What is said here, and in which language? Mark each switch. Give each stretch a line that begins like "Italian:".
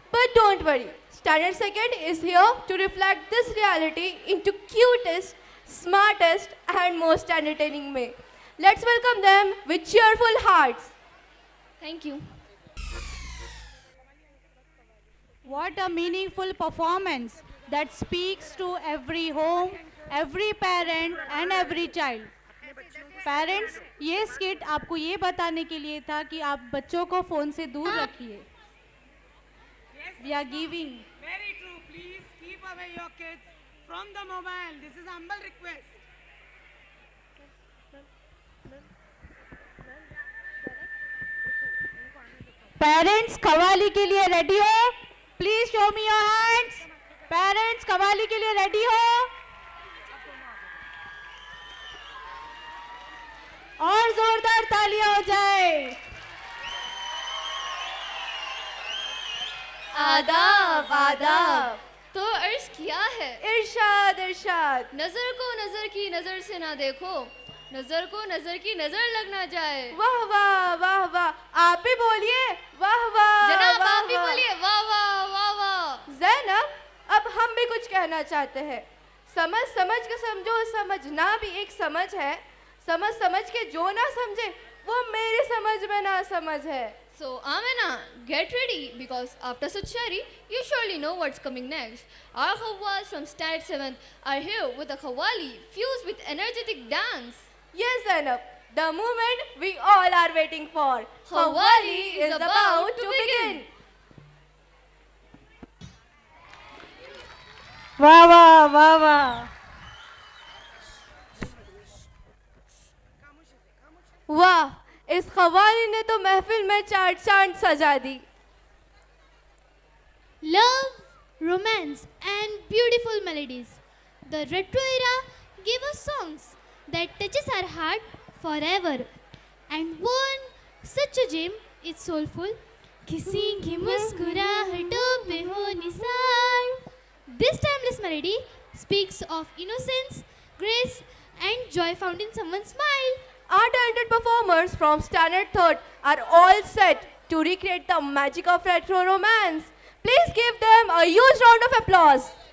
English: But don't worry, Standard 2nd is here to reflect this reality into cutest, smartest, and most entertaining way. Let's welcome them with cheerful hearts. Thank you. What a meaningful performance that speaks to every home, every parent, and every child.
Hindi: Parents, ये skit आपको ये बताने के लिए था कि आप बच्चों को फ़ोन से दूर रखिए।
English: We are giving. Very true. Please keep away your kids from the mobile. This is humble request.
Hindi: Parents qawwali के लिए रेडी हो?
English: Please show me your hands.
Hindi: Parents qawwali के लिए रेडी हो? और जोरदार तालियां हो जाए. आदाब आदाब. तो अर्ज किया है, इरशाद इरशाद. नजर को नजर की नजर से ना देखो, नजर को नजर की नजर लग ना जाए. वाह वाह वाह वाह. आप भी बोलिए वाह वाह. जनाब वाह, आप भी वाह. बोलिए वाह वाह वाह वाह. ज़ैनब, अब हम भी कुछ कहना चाहते हैं. समझ समझ के समझो, समझना भी एक समझ है. समझ समझ के जो ना समझे वो मेरी समझ में ना समझ है.
English: So Amina, get ready because after such shari, you surely know what's coming next. Our Khawwals from Standard 7th are here with a Khawwali fused with energetic dance. Yes, Zainab, the moment we all are waiting for. Khawwali is about to begin.
Hindi: वाह वाह वाह वाह. वाह, इस खवाली ने तो महफिल में चार चांद सजा दी.
English: Love, romance, and beautiful melodies. The retro era gave us songs that touches our heart forever. And one such a gem is soulful.
Hindi: किसी की मुस्कुराहटों पे हो Nisar.
English: This timeless melody speaks of innocence, grace, and joy found in someone's smile. Our talented performers from Standard 3rd are all set to recreate the magic of retro romance. Please give them a huge round of applause.